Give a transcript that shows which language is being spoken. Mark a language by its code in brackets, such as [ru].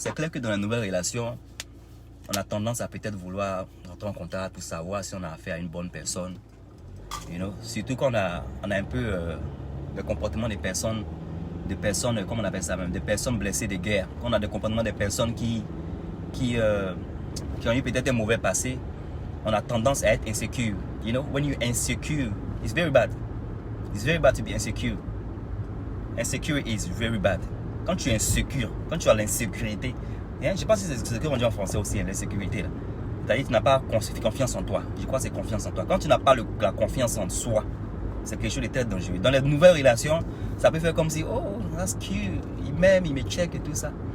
[fr] C'est clair que dans la nouvelle relation, on a tendance à peut-être vouloir rentrer en contact pour savoir si on a affaire à une bonne personne. [en] You know? [fr] Surtout quand on a un peu le comportement des personnes, comment on appelle ça même, des personnes blessées de guerre. Quand on a des comportements des personnes qui ont eu peut-être un mauvais passé, on a tendance à être insécure. [en] You know, when you're insecure, it's very bad. It's very bad to be insecure. Insecure is very bad. [fr] Quand tu es insécure, quand tu as l'insécurité, je ne sais pas si c'est ce qu'on dit en français aussi, l'insécurité. C'est-à-dire que tu n'as pas confiance en toi. Je crois que c'est confiance en toi. Quand tu n'as pas la confiance en soi, c'est quelque chose de très dangereux. Dans les nouvelles relations, ça peut faire comme si, [en] oh, that's cute, [fr] il m'aime, il me check et tout ça.